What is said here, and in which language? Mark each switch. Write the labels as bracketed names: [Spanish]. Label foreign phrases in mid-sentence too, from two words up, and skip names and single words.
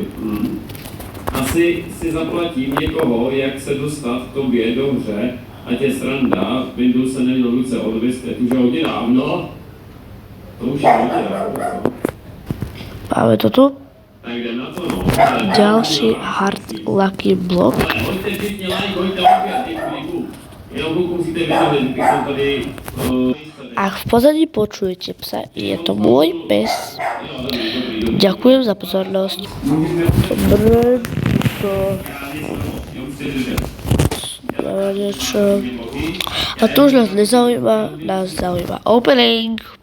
[Czech] Asi si zaplatím někoho, jak se dostat k tobě dobře, ať je sranda, Windows se neměl ruce odvést, to už je hodně dávno. To už je hodně dávno. Máme to tu. Tak jdem na to, no. [Slovak] Ďalší [English] hard lucky block. [Czech] Ale hoďte všichni like, hoďte opět, děkuji. Jenom kluku musíte vyhovět, když jsem tady... [Slovak] Ak v pozadí počujete psa, je to môj pes. Ďakujem za pozornosť. Dobre, to... niečo. [Czech] A to už nás nezaujíma, nás zaujíma opening.